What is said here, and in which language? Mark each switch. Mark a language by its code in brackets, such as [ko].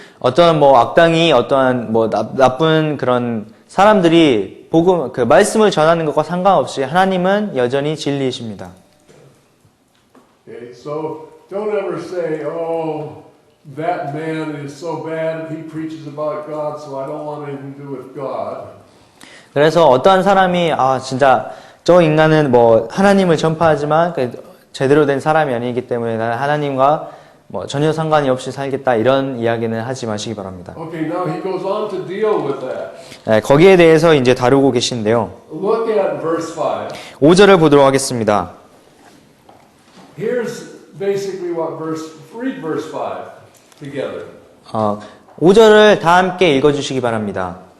[ko] 어떠한 악당이 어떠한 나쁜 그런 사람들이 그 말씀을 전하는 것과 상관없이 하나님은 여전히 진리이십니다. [en] Okay, so don't ever say, "Oh, that man is so bad. He preaches about God, so I don't want anything to do with God." [ko] 그래서 어떠한 사람이 진짜 저 인간은 하나님을 전파하지만 제대로 된 사람이 아니기 때문에 나는 하나님과 전혀 상관이 없이 살겠다 이런 이야기는 하지 마시기 바랍니다. [en] Okay, now he goes on to deal with that. [ko] 네, 거기에 대해서 이제 다루고 계신데요. [en] Look at verse 5. [ko] 5절을 보도록 하겠습니다. [en] Here's basically read verse 5 together. [ko] 5절을 다 함께 읽어주시기 바랍니다.